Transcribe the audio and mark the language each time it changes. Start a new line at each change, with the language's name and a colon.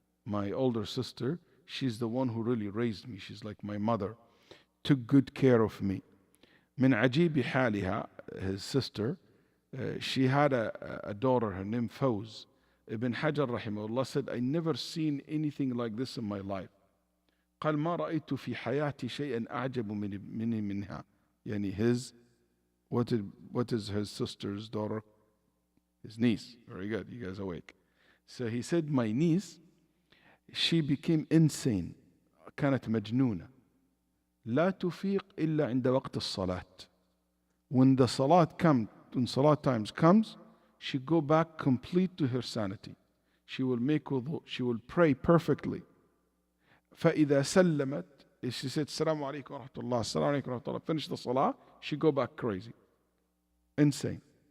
English: My older sister, she's the one who really raised me. She's like my mother, took good care of me.
Arabic: Min ajibi haliha,
English: his sister, she had a daughter, her name Fawz. Ibn Hajar rahimahullah said, I never seen anything like this in my life.
Arabic: قال ما رأيت في حياتي شيئا أعجب منها.
English: Yani what is his sister's daughter? His niece. Very good, you guys awake. So he said, my niece, she became insane.
Arabic: كانت مجنونة. لا تفيق إلا عند وقت الصلاة.
English: When the salat times comes, she go back complete to her sanity. She will make wudu, she will pray perfectly.
Arabic: فإذا سلمت,
English: if she said
Arabic: السلام عليكم ورحمة الله,
English: السلام عليكم ورحمة الله, finish the salah, she go back crazy. Insane.